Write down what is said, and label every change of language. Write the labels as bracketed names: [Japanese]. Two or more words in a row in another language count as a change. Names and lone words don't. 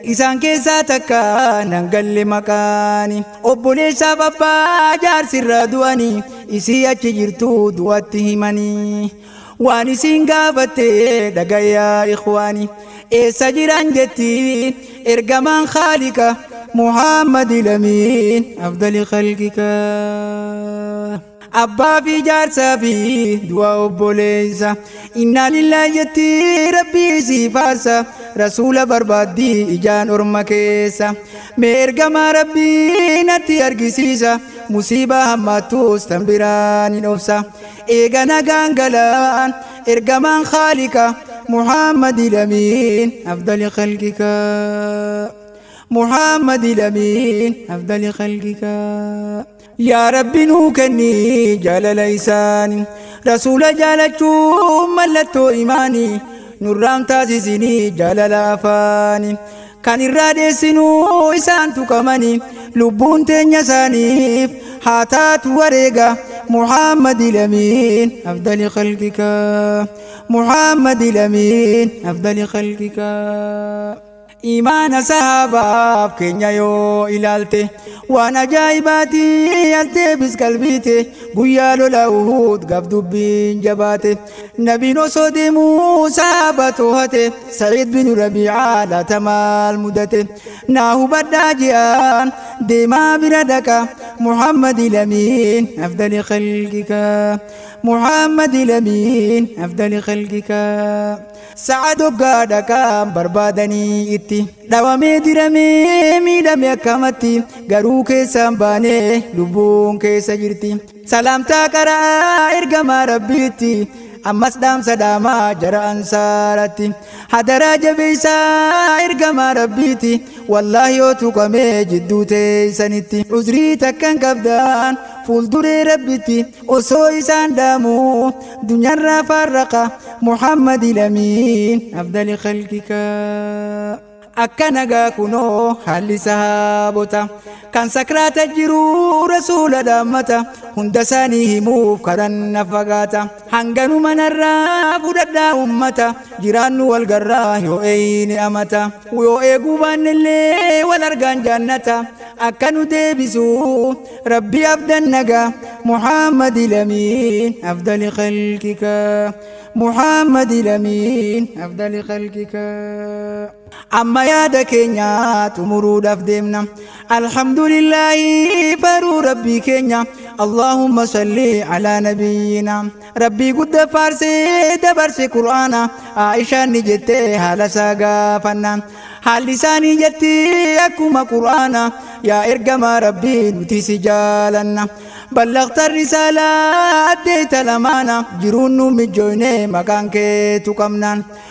[Oromo] Isaan keessaa takka nan galle maqaani. Obboleessaaf abbaa jaarsirraa du'ani. Isii achi jirtu du'atti himani. Waan isin gaafatte dhagayaa ikhwaani. Eessa jiran jetti ergamaan Khaalika. [Arabic] محمد الأمين أفضل خلقك. [Oromo] Abbaa fi jaarsaa fi du'a obboleessa. [Arabic] إنا لله [Oromo] jetti Rabbii si faarsa. Rasuula barbaaddi ijaan orma keessa. Mee ergamaa Rabbii natti argisiisa. Musiibaa hammaattus tan biraan hin obsa. Eega nagaan galaan ergamaan Khaalika. [Arabic] محمد الأمين أفضل خلقك. محمد الأمين أفضل خلقك. [Oromo] Yaa Rabbi nuu kenni jaalala isaani. Rasuula jaalachuun mallattoo imaani. Nurraan taasisini jaalala afaani. Kan irraa deessinu isaan tuqamani. Lubbuun teenya isaaniif haa taatu wareega. [Arabic] محمد الأمين أفضل خلقك. محمد الأمين أفضل خلقك. [Oromo] Imaana sahaabaaf keenya yoo ilaalte, waan ajaa'ibaati yaaltee bis qalbiite, guyyaa lola Uhud gaaf dubbiin jabaate. Nabiin osoo deemuu sahaaba to'ate, Sa'iid bin Rabiicaa laata maal mudate? Naa hubadhaa je'aan deemaa bira dhaqa. [Arabic] محمد الأمين أفضل خلقك. محمد الأمين أفضل خلقك. [Oromo] Sa'a doggaa dhaqaan barbaadanii itti. Dhawamee diramee miidhame akkamatti? Garuu keessaan baanee lubbuun keessa jirti. Salaamtaa qaraa ergamaa Rabbiitti. Ammas dhaamsa dhaamaa jara ansaaratti. Hadaraa jabeessaa ergamaa Rabbiitti. Wallaahi yoo tuqamee jidduu teessanitti. Uzrii takkan qabdaan fuulduree Rabbitti. Osoo isaan dhaamu dunyaarraa farraqa. [Arabic] محمد الأمين أفضل خلقك. [Oromo] Akka nagaa kunoo haalli sahaabota kan sakraata jiru Rasuula dhaammata. Hunda isaanii himuuf karan na fagaata. Hanganuma narraa fudhadhaa ummata. Jiraannu wal garraa yoo eeyni amata. Yoo eeguu baannellee wal argaan jaannata. Akka nu deebisu Rabbi abdan nagaa. [Arabic] محمد الأمين أفضل خلقك. محمد الأمين أفضل خلقك. [Oromo] Amma yaada keenya xumuruudhaaf deemna. Alhamdulillahi baruu Rabbii keenya. [Arabic] اللهم صل على نبينا. [Oromo] Rabbii guddaa faarsee dabarse Qur'aana. Aishaan ni jettee haala isaa gaafannaan. Haalli isaanii jetti akkuma Qur'aana. Yaa ergamaa Rabbii nuti si jaalanna. [Arabic] بلغت الرسالة أديت الأمانة. [Oromo] Jiruun nu mijjooyne maqaan kee tuqamnaan.